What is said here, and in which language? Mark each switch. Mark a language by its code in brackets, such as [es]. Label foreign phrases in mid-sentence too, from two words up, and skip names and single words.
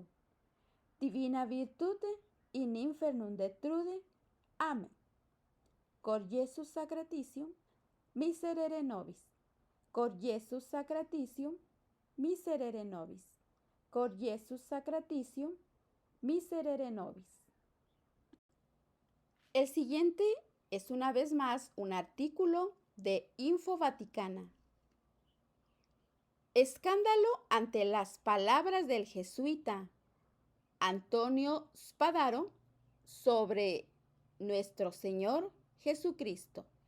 [la] Divina virtute in infernum detrude. Amen. Cor Jesus sacratitium, miserere nobis. Cor Jesus sacratitium, miserere nobis. Cor Jesus sacratitium, miserere nobis. [es] El siguiente es una vez más un artículo de Info Vaticana. Escándalo ante las palabras del jesuita Antonio Spadaro sobre nuestro Señor Jesucristo.